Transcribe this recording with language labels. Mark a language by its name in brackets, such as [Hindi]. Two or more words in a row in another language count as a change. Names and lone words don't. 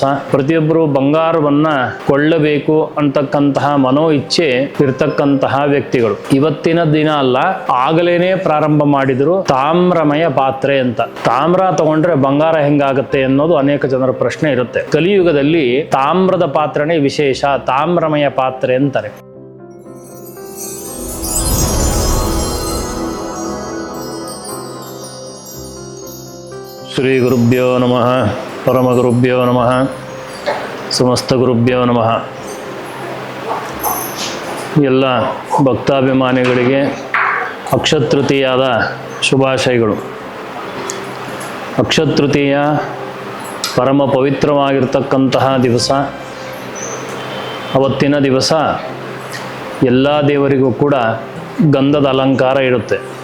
[Kannada] ಪ್ರತಿಯೊಬ್ಬರು ಬಂಗಾರವನ್ನು ಕೊಳ್ಳಬೇಕು ಅಂತಕ್ಕಂತಹ ಮನೋ ಇಚ್ಛೆ ಇರ್ತಕ್ಕಂತಹ ವ್ಯಕ್ತಿಗಳು ಇವತ್ತಿನ ದಿನ ಅಲ್ಲ, ಆಗಲೇನೆ ಪ್ರಾರಂಭ ಮಾಡಿದ್ರು ತಾಮ್ರಮಯ ಪಾತ್ರೆ ಅಂತ. ತಾಮ್ರ ತಗೊಂಡ್ರೆ ಬಂಗಾರ ಹೆಂಗಾಗತ್ತೆ ಅನ್ನೋದು ಅನೇಕ ಜನರ ಪ್ರಶ್ನೆ ಇರುತ್ತೆ. ಕಲಿಯುಗದಲ್ಲಿ ತಾಮ್ರದ ಪಾತ್ರೆನೇ ವಿಶೇಷ, ತಾಮ್ರಮಯ ಪಾತ್ರೆ ಅಂತಾರೆ. [Sanskrit] ಶ್ರೀ ಗುರುಭ್ಯೋ ನಮಃ, ಪರಮ ಗುರುಭ್ಯೋ ನಮಃ, ಸಮಸ್ತ ಗುರುಭ್ಯೋ ನಮಃ. [Kannada] ಎಲ್ಲ ಭಕ್ತಾಭಿಮಾನಿಗಳಿಗೆ ಅಕ್ಷತೃತೀಯದ ಶುಭಾಶಯಗಳು. ಅಕ್ಷತೃತೀಯ ಪರಮ ಪವಿತ್ರವಾಗಿರ್ತಕ್ಕಂತಹ ದಿವಸ. ಅವತ್ತಿನ ದಿವಸ ಎಲ್ಲ ದೇವರಿಗೂ ಕೂಡ ಗಂಧದ ಅಲಂಕಾರ ಇರುತ್ತೆ.